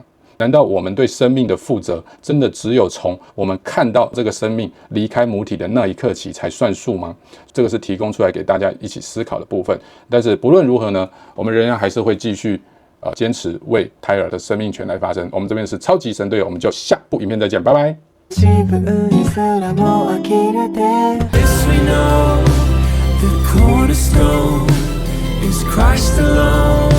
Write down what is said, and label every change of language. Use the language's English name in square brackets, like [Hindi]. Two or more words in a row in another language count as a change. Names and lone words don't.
[Chinese] 难道我们对生命的负责真的只有从我们看到这个生命离开母体的那一刻起才算数吗？这个是提供出来给大家一起思考的部分。但是不论如何呢，我们仍然还是会继续坚持为胎儿的生命权来发声。我们这边是超级神队友，我们就下部影片再见，拜拜。 [Japanese] 自分にすらも呆れて [English] This we know, the cornerstone is Christ alone